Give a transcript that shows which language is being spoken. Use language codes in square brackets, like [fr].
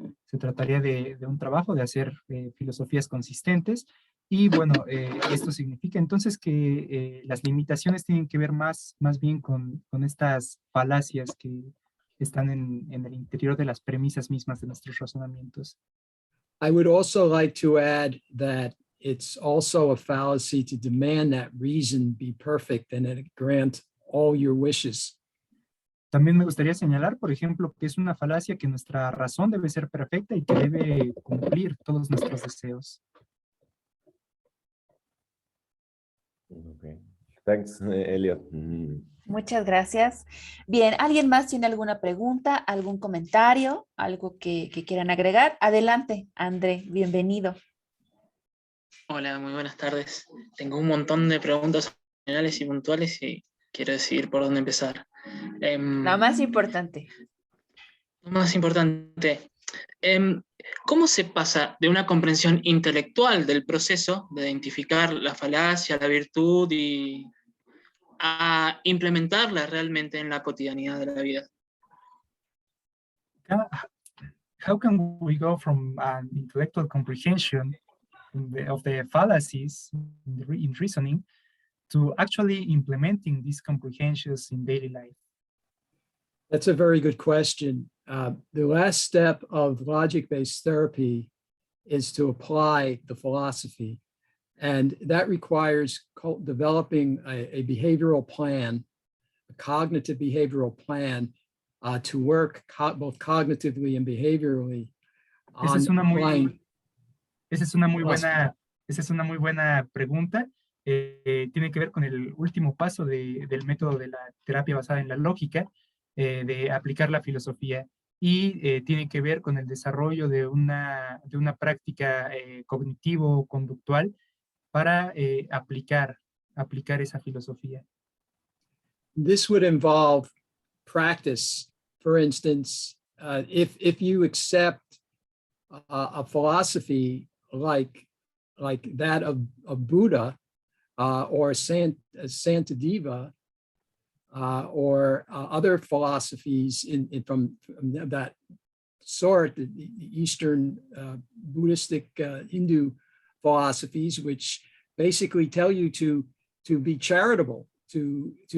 [es] Se trataría de un trabajo de hacer filosofías consistentes, y bueno, esto significa entonces que las limitaciones tienen que ver más bien con estas falacias que están en el interior de las premisas mismas de nuestros razonamientos. [en] I would also like to add that it's also a fallacy to demand that reason be perfect and that it grant all your wishes. [es] También me gustaría señalar, por ejemplo, que es una falacia que nuestra razón debe ser perfecta y que debe cumplir todos nuestros deseos. [en] Okay. Thanks, Elliot. [es] Muchas gracias. Bien, ¿alguien más tiene alguna pregunta, algún comentario, algo que quieran agregar? Adelante, André, bienvenido. Hola, muy buenas tardes. Tengo un montón de preguntas generales y puntuales y quiero decidir por dónde empezar. La más importante. Lo más importante. ¿Cómo se pasa de una comprensión intelectual del proceso de identificar la falacia, la virtud y a implementarla realmente en la cotidianidad de la vida? [en] How can we go from an intellectual comprehension of the fallacies in reasoning to actually implementing these comprehensions in daily life? That's a very good question. The last step of logic-based therapy is to apply the philosophy. And that requires developing a behavioral plan, a cognitive behavioral plan to work both cognitively and behaviorally on applying. [es] Esa es una muy buena pregunta. Tiene que ver con el último paso del método de la terapia basada en la lógica, de aplicar la filosofía, y tiene que ver con el desarrollo de una práctica cognitivo-conductual para aplicar esa filosofía. [en] This would involve practice. For instance, if you accept a philosophy like that of Buddha or Santideva or other philosophies from that sort, the Eastern Buddhistic Hindu philosophies, which basically tell you to be charitable, to